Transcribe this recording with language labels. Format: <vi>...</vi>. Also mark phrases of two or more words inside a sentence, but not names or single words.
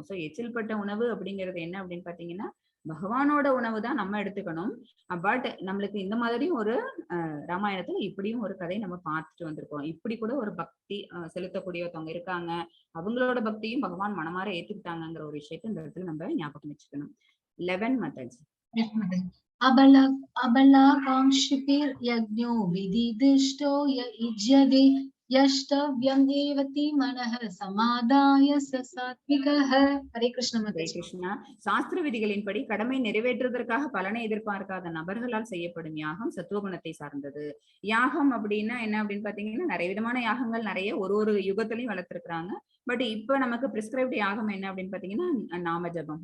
<ta>சோ எச்சில் பட்ட உணவு அப்படிங்கிறது என்ன அப்படின்னு பாத்தீங்கன்னா, பகவானோட உணவு தான் நம்ம எடுத்துக்கணும். பட் நம்மளுக்கு இந்த மாதிரியும் ஒரு ராமாயணத்துல இப்படியும் ஒரு கதை நம்ம பார்த்துட்டு வந்திருக்கோம். இப்படி கூட ஒரு பக்தி செலுத்தக்கூடியவங்க இருக்காங்க. அவங்களோட பக்தியும் பகவான் மனமாற ஏத்துக்கிட்டாங்கிற ஒரு விஷயத்த இந்த இடத்துல நம்ம ஞாபகம் வச்சுக்கணும். 11 மாதாஜி.</ta> <sa>अबला अबलाकांक्षिभिर् यज्ञो विधिदिष्टो य युज्यते यष्टव्यं एवति मनः समादाय स सात्विकः. हरे कृष्ण</sa> <ta>ஹரே</ta> <hi>माताजी.</hi> <ta>கிருஷ்ணா. சாஸ்திர விதிகளின்படி கடமை நிறைவேற்றுவதற்காக பலனை எதிர்பார்க்காத நபர்களால் செய்யப்படும் யாகம் சத்துவகுணத்தை சார்ந்தது. யாகம் அப்படின்னா என்ன அப்படின்னு பாத்தீங்கன்னா, நிறைய விதமான யாகங்கள் நிறைய ஒரு யுகத்திலையும் வளர்த்திருக்கிறாங்க. பட் இப்ப நமக்கு பிரிஸ்கிரைப்ட் யாகம் என்ன அப்படின்னு பாத்தீங்கன்னா, நாம ஜபம்.</ta>